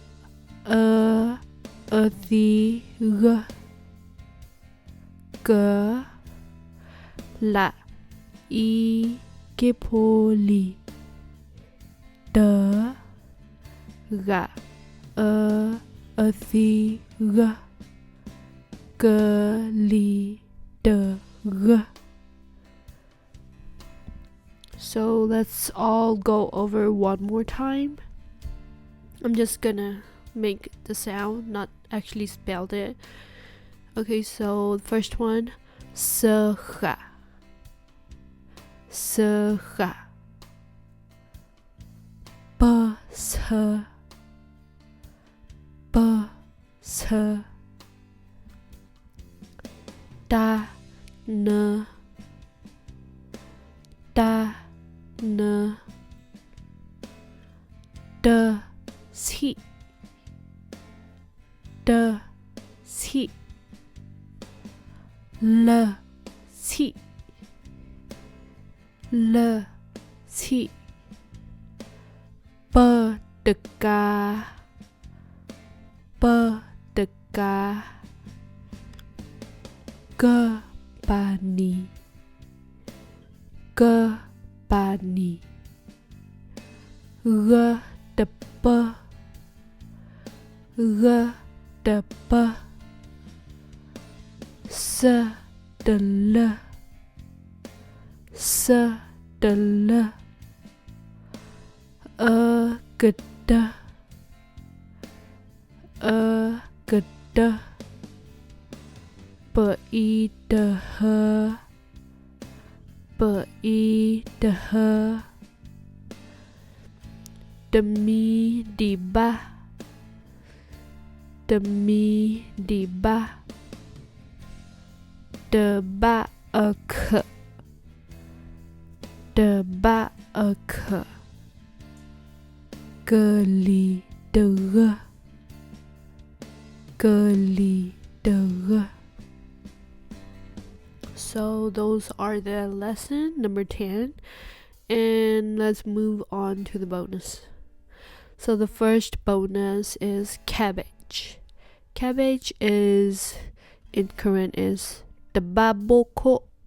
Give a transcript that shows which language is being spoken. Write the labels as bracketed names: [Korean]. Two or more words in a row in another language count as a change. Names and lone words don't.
[English] thi g g la I ke po li d ga thi g g li d g. So let's all go over one more time. I'm just gonna make the sound, not actually spelled it. Okay, so the first one, sha, sha, ba sa, ba sa, da na, da na, da si, da si, la si, la si, ba de ga, ba de ga, ga ba ni, ga ba ni, ga de ba, ga de ba, sa de la, sa de la, ga da, ga da, ba I da ha, ba I da ha, da mi di ba, da mi di ba, da ba a k, da ba a k, g li d g, g li d g. So those are the lesson number 10, and let's move on to the bonus. So the first bonus is cabbage. Cabbage is in Korean is tteokbokki.